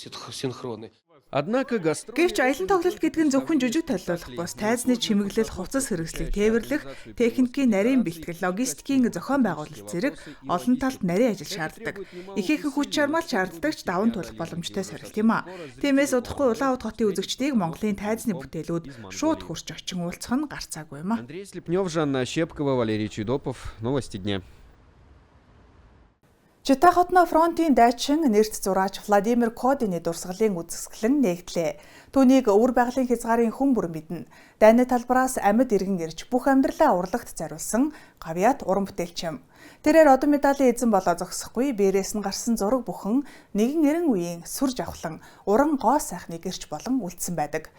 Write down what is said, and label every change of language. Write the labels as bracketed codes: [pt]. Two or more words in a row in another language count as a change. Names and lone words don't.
[mn] Гэвч аялан тоглолт гэдэг нь зөвхөн жүжиг толиулах бус тайзны чимэглэл, хувцас хэрэгслийг тээвэрлэх, техникийн нарийн бэлтгэл, логистикийн зохион байгуулалт зэрэг олон талт нарийн ажил шаарддаг. Ихээхэн хүч чармаал шаарддаг ч даван туулах боломжтой сорилт юм а. Тиймээс удахгүй Улаанбаатар хотын үзэгчдийг Монголын тайзны бүтээлүүд шууд хурж очин уулзах нь гарцаагүй юм а. Андрей Слепнев, Жанна Щепкова, Валерий Чудопов. [ru] Новости дня. [mn] Чита хотно фронтын дайчин нэрт зураач Владимир Кодины дурсгалын үзэсгэлэн нээгдлээ. Түүнийг өвөр байгалийн хязгаарын хүн бүр мэднэ. Дайны талбараас амьд иргэн ирж бүх амьдралаа урлагт зориулсан гавьяат уран бүтээлч юм. Тэрээр одон медалийн эзэн болоо зогсохгүй бээрээс нь гарсан зураг бүхэн нэгэн эрен үеийн сүр жавхлан уран гоо сайхны гэрч болон үлдсэн байдаг.